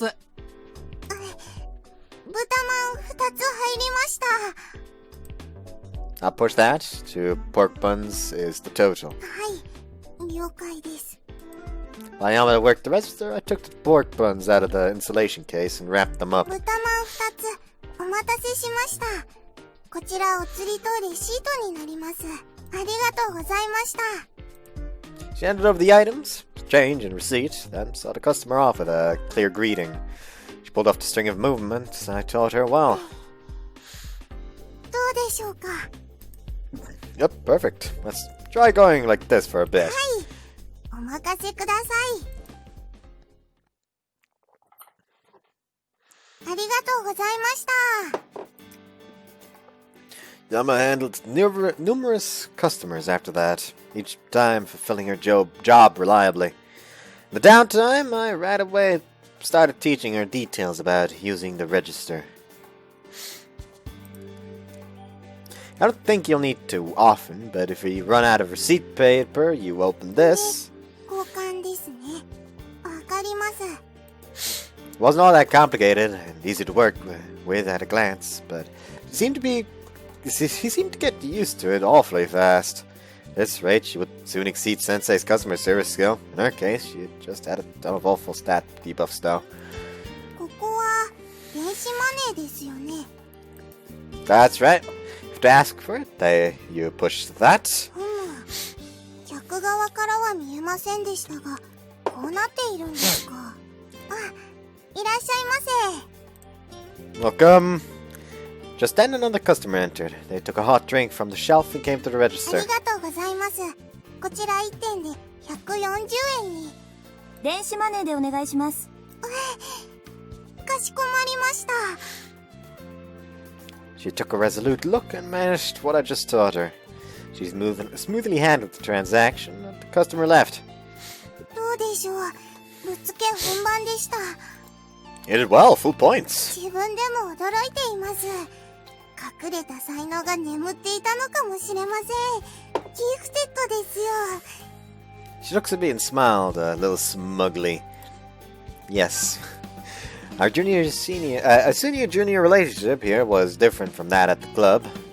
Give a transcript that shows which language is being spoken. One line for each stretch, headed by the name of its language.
Japanese: 豚まん2つ入りました。
English: I'll push that. 2 pork buns is the total.
Japanese: はい、了解です。
English: While Yamada worked the register, I took the pork buns out of the insulation case and wrapped them up.
Japanese: 豚まん2つお待たせしました。こちらお釣りとレシートになります。ありがとうございました。
English: She handed over the items, change and receipt, then saw the customer off with a clear greeting. She pulled off the string of movements I taught her well.
Japanese: どうでしょうか。
English: Yep, perfect. Let's try going like this for a bit.
Japanese: はい、お任せください。ありがとうございました。
English: Yama handled numerous customers after that, each time fulfilling her job reliably. In the downtime, I right away started teaching her details about using the register. I don't think you'll need to often, but if you run out of receipt paper, you open this.
Japanese: 交換ですね。わかります。
English: It wasn't all that complicated and easy to work with at a glance, but he seemed to get used to it awfully fast. At this rate, she would soon exceed Sensei's customer service skill. In her case, she had just had a ton of awful stat debuffs though.
Japanese: ここは電子マネーですよね。
English: That's right. If to ask for it, you push that.
Japanese: 客側からは見えませんでしたが、こうなっているんですか。あ、いらっしゃいませ。
English: Welcome. Just then another customer entered. They took a hot drink from the shelf and came to the
Japanese: あ
English: register.
Japanese: りがとうございます。こちら1点で140円に。電子マネーでお願いします。かしこまりました。
English: She took a resolute look and managed what I just taught her. She smoothly handled the transaction, and the customer left.
Japanese: どうでしょう。ぶっつけ本番でした。
English: You did well, full points.
Japanese: 自分でも驚いています。隠れた才能が眠っていたのかもしれません。ギフテッドですよ。
English: She looks at me and smiled a little smugly. Yes. Our senior-junior relationship here was different from that at the club.